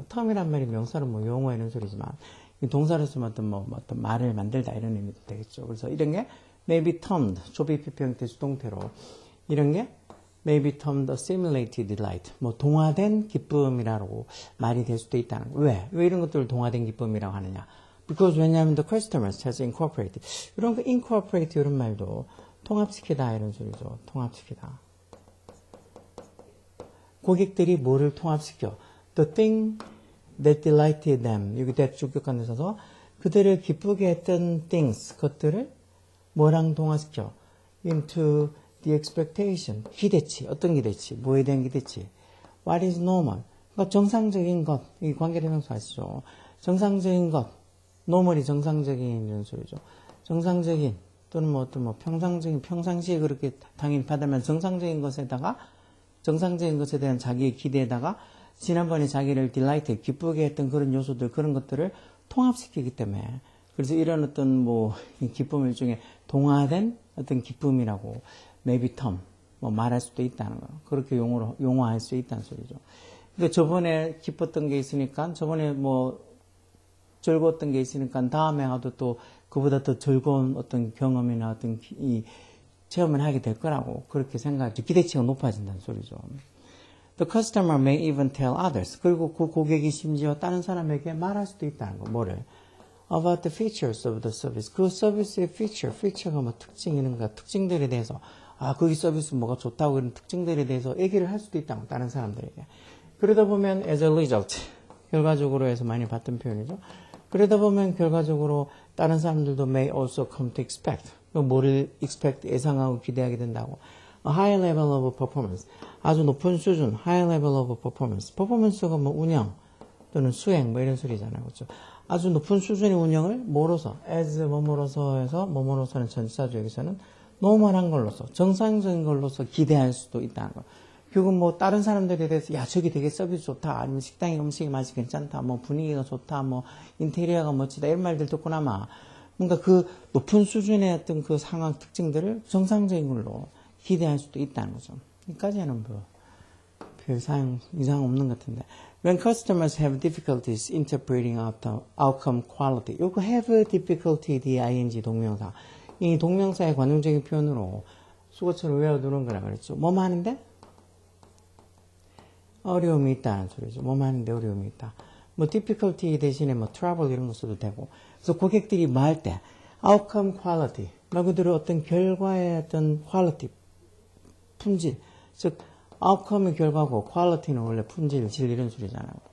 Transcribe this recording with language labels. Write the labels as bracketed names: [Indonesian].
[Korean] term이란 말이 명사로 용어 이런 소리지만, 동사로 쓰면 어떤 말을 만들다 이런 의미도 되겠죠. 그래서 이런 게 may be termed, 조비 피평태 수동태로 이런 게 [English] may be termed assimilated delight. [Korean] 동화된 기쁨이라고 말이 될 수도 있다는 거. 왜 이런 것들을 동화된 기쁨이라고 하느냐? [English] because 왜냐하면 the customers has incorporated. [Korean] 이런 거 incorporate 이런 말도 통합시키다 이런 소리죠. 통합시키다. 고객들이 뭐를 통합시켜? [English] The thing that delighted them. [Korean] 여기 that 주격관에 있어서 그들을 기쁘게 했던 things, 것들을 뭐랑 동화시켜? [English] Into the expectation. [Korean] 기대치. 어떤 기대치? 뭐에 대한 기대치? [English] What is normal? [Korean] 그러니까 정상적인 것. 이 관계대명사 아시죠? 정상적인 것. normal이 정상적인 이런 소리죠. 정상적인 또는 뭐 어떤 뭐 평상적인 평상시에 그렇게 당연히 받으면 정상적인 것에다가 정상적인 것에 대한 자기의 기대에다가 지난번에 자기를 delight, 기쁘게 했던 그런 요소들, 그런 것들을 통합시키기 때문에 그래서 이런 어떤 뭐 기쁨 중에 동화된 어떤 기쁨이라고 [English] maybe term [Korean] 뭐 말할 수도 있다는 거. 그렇게 용어할 수 있다는 소리죠. 그러니까 저번에 기뻤던 게 있으니까 저번에 뭐 즐거웠던 게 있으니까 다음에 하도 또 그보다 더 즐거운 어떤 경험이나 어떤 이 체험을 하게 될 거라고 그렇게 생각하죠. 기대치가 높아진다는 소리죠. [English] The customer may even tell others. [Korean] 그리고 그 고객이 심지어 다른 사람에게 말할 수도 있다는 거. 뭐를? [English] About the features of the service. [Korean] 그 서비스의 feature가 뭐 특징 이런 거, 특징들에 대해서 거기 서비스 뭐가 좋다고 그런 특징들에 대해서 얘기를 할 수도 있다고 다른 사람들에게. 그러다 보면 [English] as a result, [Korean] 결과적으로 해서 많이 봤던 표현이죠. 그러다 보면 결과적으로 다른 사람들도 [English] may also come to expect. [Korean] 뭐를 expect, 예상하고 기대하게 된다고. [English] A high level of performance. [Korean] 아주 높은 수준, [English] high level of performance. [Korean] performance가 뭐 운영 또는 수행 뭐 이런 소리잖아요. 그렇죠? 아주 높은 수준의 운영을 뭐로서, as 뭐뭐로서 해서 뭐뭐로서는 전치사죠. 여기서는 노멀한 걸로서, 정상적인 걸로서 기대할 수도 있다는 거. 결국 뭐 다른 사람들에 대해서 야 저기 되게 서비스 좋다, 아니면 식당의 음식이 맛이 괜찮다, 뭐 분위기가 좋다, 뭐 인테리어가 멋지다 이런 말들 듣고 나마 뭔가 그 높은 수준의 어떤 그 상황 특징들을 정상적인 걸로 기대할 수도 있다는 거죠. 여기까지는 뭐 별 이상 없는 것 같은데. [English] When customers have difficulties interpreting outcome quality, 요거 have difficulty, D-I-N-G 동명사. [Korean] 이 동명사의 관용적인 표현으로 수거처럼 외워두는 거라 그랬죠. 뭐만 하는데? 어려움이 있다는 소리죠. 뭐만 하는데 어려움이 있다. 뭐 difficulty 대신에 뭐 trouble 이런 거 써도 되고. 그래서 고객들이 말할 때 [English] outcome quality [Korean] 말 그대로 어떤 결과의 어떤 quality 품질, 즉 outcome의 결과고 quality는 원래 품질, 질 이런 소리잖아요.